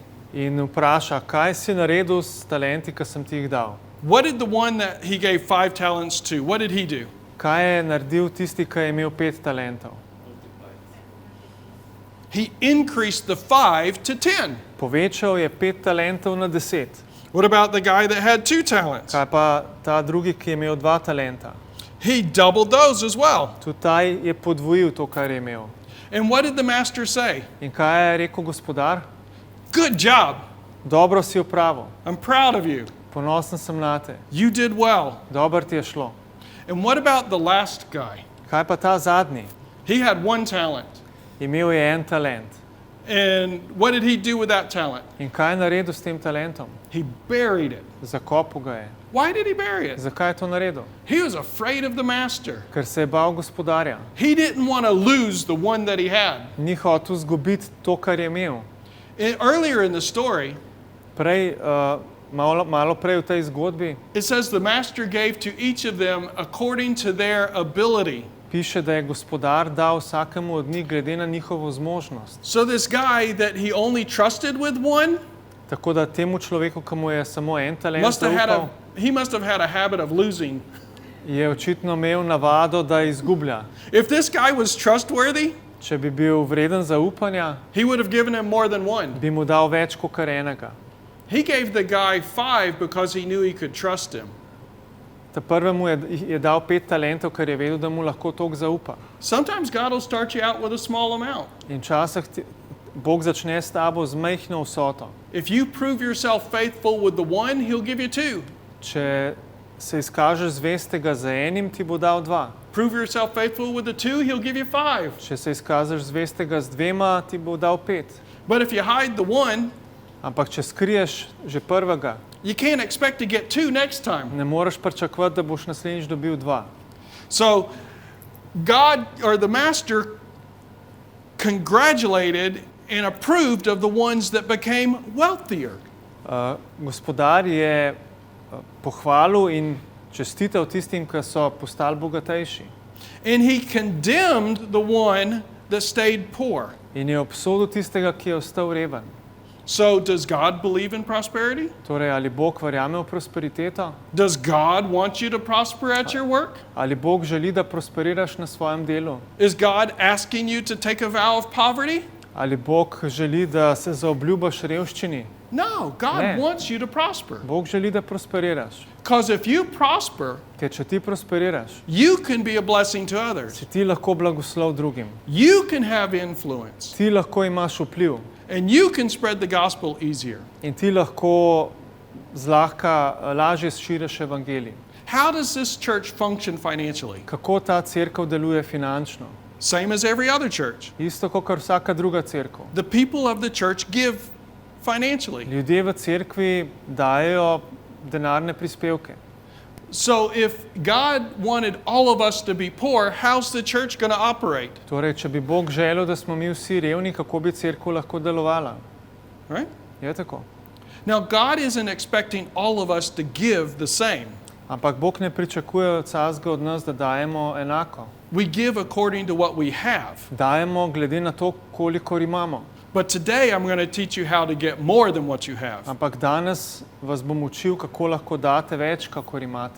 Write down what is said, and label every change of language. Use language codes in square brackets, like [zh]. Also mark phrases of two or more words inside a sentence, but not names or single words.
[sl] in vpraša, kaj si naredil s talenti, ki sem ti jih dal. [en] What did the one that he gave 5 talents to, what did he do? [sl] Kaj je naredil tisti, ki je imel 5 talentov? [en] He increased the 5 to 10. [sl] Povečal je 5 talentov na 10. [en] What about the guy that had 2 talents? [sl] Kaj pa ta drugi, ki je imel 2 talenta? [en] He doubled those as well. [sl] Tudi ta je podvojil to, kar je imel. [en] And what did the master say? [sl] In kaj je rekel gospodar? [en] Good job. [sl] Dobro si opravil, [en] I'm proud of you. [sl] ponosen sem na te, [en] You did well. [sl] dobro ti je šlo. [en] And what about the last guy? [sl] Kaj pa ta zadnji? [en] He had 1 talent. [sl] Imel je en talent. [en] And what did he do with that talent? [sl] In kaj je naredil s tem talentom? [en] He buried it. [sl] Zakopal ga je. [en] Why did he bury it? [sl] Zakaj je to naredil? [en] He was afraid of the master. [sl] Ker se je bal gospodarja. [en] He didn't want to lose the one that he had. [sl] Ni hotel izgubiti to, kar je imel. [en] Earlier in the story, [sl] Prej, malo prej v tej zgodbi [en] it says the master gave to each of them according to their ability. [sl] piše, da je gospodar dal vsakemu od njih glede na njihovo zmožnost. [en] So this guy that he only trusted with 1 [sl] Tako da temu človeku, ki mu je samo en talent [en] must have [sl] zaupal, [en] had a habit of losing. [sl] je očitno imel navado, da izgublja. [en] If this guy was trustworthy, [sl] Če bi bil vreden zaupanja, [en] he would have given him more than 1. [sl] bi mu dal več kot kar enega. [en] He gave the guy 5 because he knew he could trust him. [sl] Ta prvemu je dal 5 talentov, ker je vedel, da mu lahko toliko zaupa. [en] Sometimes God will start you out with a small amount. [sl] In včasih Bog začne s tabo z majhno vsoto. [en] If you prove yourself faithful with the 1, he'll give you 2. [sl] Če se izkažeš zvestega za enim, ti bo dal 2. [en] Prove yourself faithful with the 2, he'll give you 5. [sl] Če se izkažeš zvestega z 2, ti bo dal 5. [en] But if you hide the 1, [sl] Ampak če skriješ že prvega, [en] you can't expect to get 2 next time. [sl] ne moreš pričakovati, da boš naslednjič dobil 2. [en] So God or the master congratulated and approved of the ones that became wealthier. [sl] Gospodar je pohvalil in čestital tistim, ki so postali bogatejši. [en] And he condemned the one that stayed poor. [sl] In je obsodil tistega, ki je ostal reven. [en] So does God believe in prosperity? [sl] Torej, ali Bog verjame v prosperiteto? [en] Does God want you to prosper at your work? [sl] Ali Bog želi, da prosperiraš na svojem delu? [en] Is God asking you to take a vow of poverty? [sl] Ali Bog želi, da se zaobljubaš revščini? [en] No, God [sl] Ne. [en] wants you to prosper. [sl] Bog želi, da prosperiraš. [en] Because if you prosper, [sl] Ker če ti prosperiraš, [en] you can be a blessing to others. [sl] si ti lahko blagoslov drugim. [en] You can have influence. [sl] Ti lahko imaš vpliv [en] And you can spread the gospel easier. [sl] in ti lahko zlahka lažje širiš evangelij. [en] How does this church function financially? [sl] Kako ta cerkev deluje finančno? [en] Same as every other church. [sl] Isto kot vsaka druga cerkev. [en] The people of the church give financially. [sl] Ljudje v cerkvi dajejo denarne prispevke. [en] So if God wanted all of us to be poor, how's the church going to operate? [sl] Torej, če bi Bog želel, da smo mi vsi revni, kako bi cerkev lahko delovala? [en] Right? [sl] Je tako. [en] Now, God isn't expecting all of us to give the same. [sl] Ampak Bog ne pričakuje od vsakega od nas, da dajemo enako. [en] We give according to what we have. [sl] Dajemo glede na to, kolikor imamo. [en] But today I'm going to teach you how to get more than what you have. [sl] Ampak danes vas bom učil, kako lahko date več, kakor imate.